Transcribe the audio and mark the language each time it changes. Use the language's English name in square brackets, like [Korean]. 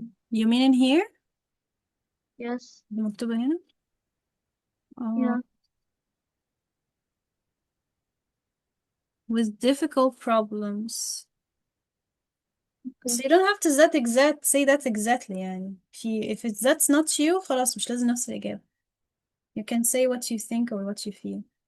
[English] You mean in here؟ Yes. [Arabic] دي مكتوبة هنا؟ [English] Yeah. With difficult problems. Okay. So you don't have to say that exactly يعني. If that's not you [Arabic] خلاص مش لازم نفس الإجابة. [English] You can say what you think or what you feel.